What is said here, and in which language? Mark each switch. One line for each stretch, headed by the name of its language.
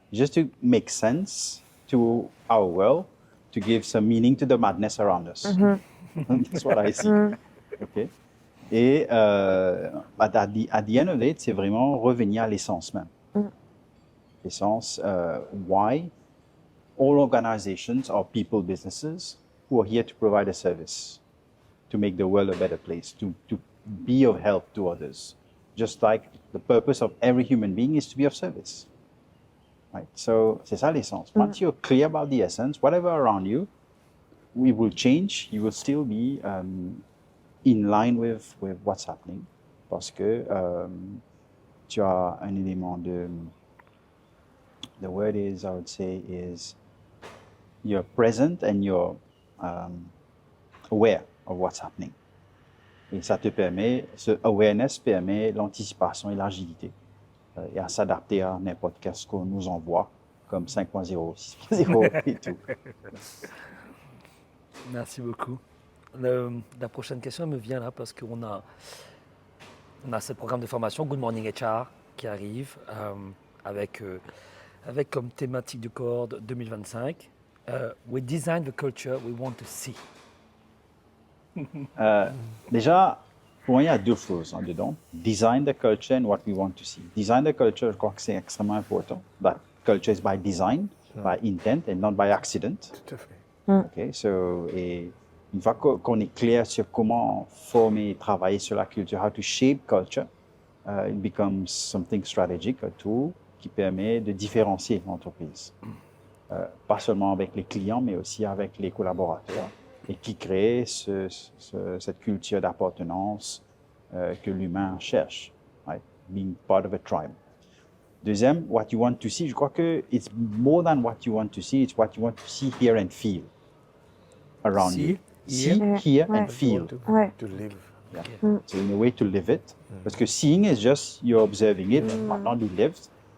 English: Just to make sense to our world, to give some meaning to the madness around us. That's what I see. Okay.
French: Et
English: at the end of it,
French: c'est vraiment revenir à l'essence même.
English: L'essence, why all organizations are people businesses who are here to provide a service, to make the world a better place, to be of help to others. Just like the purpose of every human being is to be of service. Right? So,
French: c'est ça l'essence.
English: Once you're clear about the essence, whatever around you, we will change. You will still be in line with what's happening.
French: Parce que tu as un élément de...
English: The word is, I would say, is you're present and you're aware of what's happening.
French: Et ça te permet, ce awareness permet l'anticipation et l'agilité. Et à s'adapter à n'importe qu'est-ce qu'on nous envoie, comme 5.0, 6.0 et tout. Merci beaucoup. La prochaine question me vient là parce qu'on a ce programme de formation Good Morning HR qui arrive avec comme thématique du cohorte 2025
English: We design the culture we want to see.
French: Déjà, pour moi, il y a deux choses dedans.
English: Design the culture and what we want to see.
French: Design the culture, je crois que c'est extrêmement important.
English: That culture is by design, by intent, and not by accident.
French: Tout à fait. Okay, so, et une fois qu'on est clair sur comment former et travailler sur la culture,
English: how to shape culture, it becomes something strategic, a tool
French: qui permet de différencier l'entreprise. Pas seulement avec les clients, mais aussi avec les collaborateurs, et qui crée cette culture d'appartenance que l'humain cherche, right?
English: Being part of a tribe. Deuxième, what you want to see,
French: je crois que
English: it's more than what you want to see, it's what you want to see, hear and feel around you. See, hear and feel. To live. Yeah. So in a way to live it.
French: Parce que
English: seeing is just you're observing it,
French: maintenant
English: you lived.